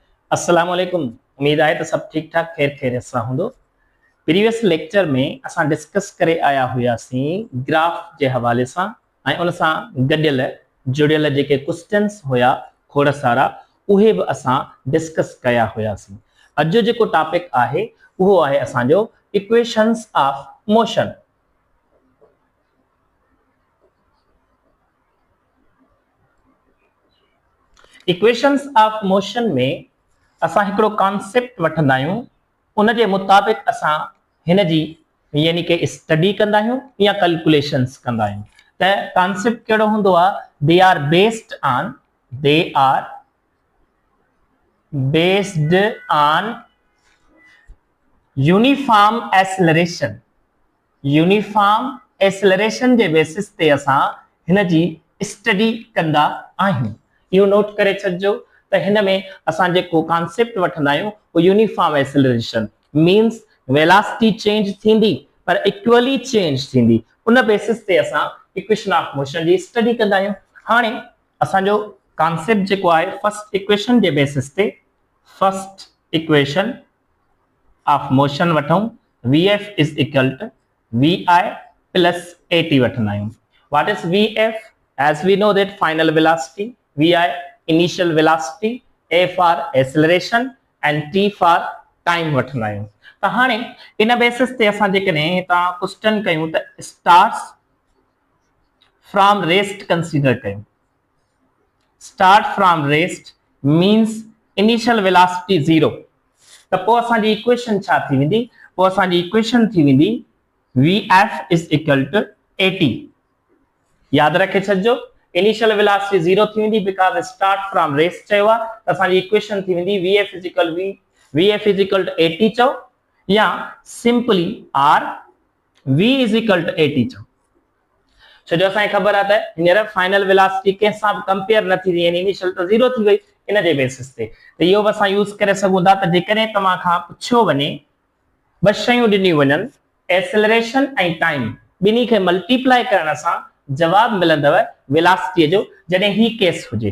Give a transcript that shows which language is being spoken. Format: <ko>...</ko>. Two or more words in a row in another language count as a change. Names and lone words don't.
<ar>السلام عليكم.</ar> <sd>उम्मीद आहे त सब ठीक ठाक खैर खैरियत सां हूंदो।</sd> <en>previous lecture</en> <sd>में असां डिस्कस करे आया हुआसीं ग्राफ जे हवाले सां ऐं उन सां गॾियल जुड़ियल जेके क्वेश्चन्स हुया खोड़ सारा उहे बि असां डिस्कस कया हुआसीं। अॼु जो जेको टॉपिक आहे उहो आहे असांजो</sd> <en>equations of motion. equations of motion</en> <sd>में असां हिकिड़ो कॉन्सेप्ट वठंदा आहियूं, उन जे मुताबिक़ असां हिन जी यानी कि स्टडी कंदा आहियूं या कैलकुलेशंस कंदा आहियूं। त कॉन्सेप्ट कहिड़ो हूंदो आहे?</sd> <en>they are based on uniform acceleration. uniform acceleration</en> <sd>जे बेसिस ते असां हिन जी स्टडी कंदा आहियूं। इहो नोट करे छॾिजो त हिन में असां जेको कॉन्सेप्ट वठंदा आहियूं वो</sd> <en>uniform acceleration means velocity change</en> <sd>थींदी पर</sd> <en>equally change</en> <sd>थींदी। उन बेसिस ते असां</sd> <en>equation of motion</en> <sd>जी स्टडी कंदा आहियूं। हाणे असांजो कॉन्सेप्ट जेको आहे</sd> <en>first equation</en> <sd>जे बेसिस ते</sd> <en>first equation of motion</en> <sd>वठूं,</sd> <en>Vf is equal to Vi plus At</en> <sd>वठंदा आहियूं।</sd> <en>What is Vf? As we know that final velocity, Vi initial velocity, A for acceleration and T for time</en> <sd>वठंदा आहियूं। त हाणे इन बेसिस ते असां जेकॾहिं तव्हां क्वेश्चन कयूं त</sd> <en>starts from rest</en> <sd>कंसीडर कयूं।</sd> <en>start from rest means initial velocity</en> <sd>0। त पोइ असांजी इक्वेशन छा थी वेंदी? पोइ असांजी इक्वेशन थी वेंदी</sd> <en>Vf is equal to At।</en> <sd>याद रखे छॾिजो</sd> <en>initial velocity</en> <sd>0 थी वेंदी</sd> <en>because start from rest</en> <sd>चयो आहे। त असांजी इक्वेशन थी वेंदी</sd> <en>Vf is equal to At</en> <sd>चओ या सिंपली</sd> <en>R V is equal to At</en> <sd>चओ। छो जो असांखे ख़बर आहे त हींअर</sd> <en>final velocity</en> <sd>कंहिं सां बि कंपेयर न थी यानी इनिशियल त 0 थी वई। इन जे बेसिस ते त इहो बि असां यूज़ करे सघूं था। त जेकॾहिं तव्हां खां पुछियो वञे ॿ शयूं ॾिनियूं वञनि एक्सेलरेशन ऐं टाइम, ॿिन्ही खे मल्टीप्लाई करण सां जवाब मिलंदव वेलोसिटी जो जॾहिं ही केस हुजे।</sd>